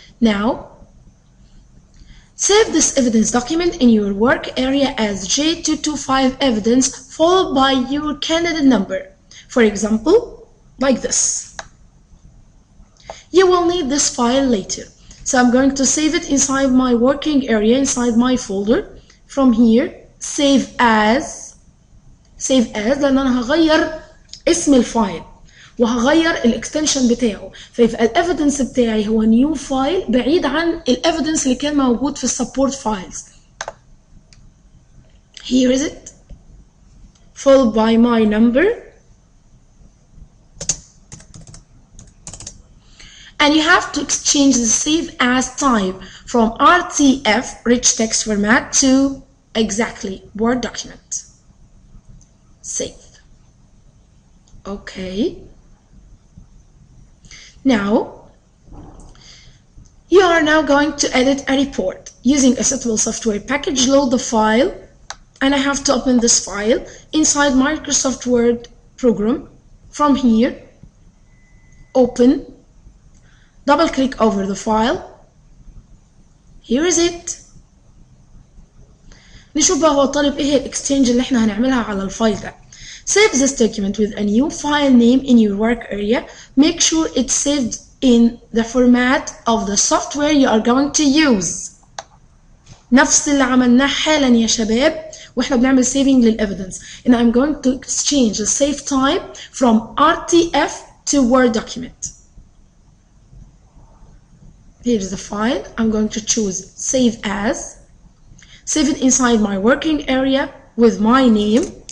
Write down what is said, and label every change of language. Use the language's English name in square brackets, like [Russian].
[English] Now save this evidence document in your work area as J225 evidence followed by your candidate number. For example, like this. You will need this file later. So I'm going to save it inside my working area, inside my folder. From here, save as [Arabic] لأن أنا هغير اسم الفايل وهغير الاكستنشن بتاعه، فيبقى الإيفيدنس بتاعي هو نيو فايل بعيد عن الإيفيدنس اللي كان موجود في السبورت فايلز. [English] Here is it, followed by my number. And you have to exchange the save as type from RTF rich text format to exactly Word document. Save. Okay. Now you are now going to edit a report using a suitable software package. Load the file, and I have to open this file inside Microsoft Word program. From here, open. Double click over the file. Here is it. [Arabic] نشوف بقى هو طالب ايه الاكستشينج اللي احنا هنعملها على الفايل ده. [English] Save this document with a new file name in your work area. Make sure it's saved in the format of the software you are going to use. [Arabic] نفس اللي عملناه حالا يا شباب واحنا بنعمل saving للإيفيدنس. [English] And I'm going to exchange the save type from RTF to Word document. Here's the file. I'm going to choose save as. Save it inside my working area with my name.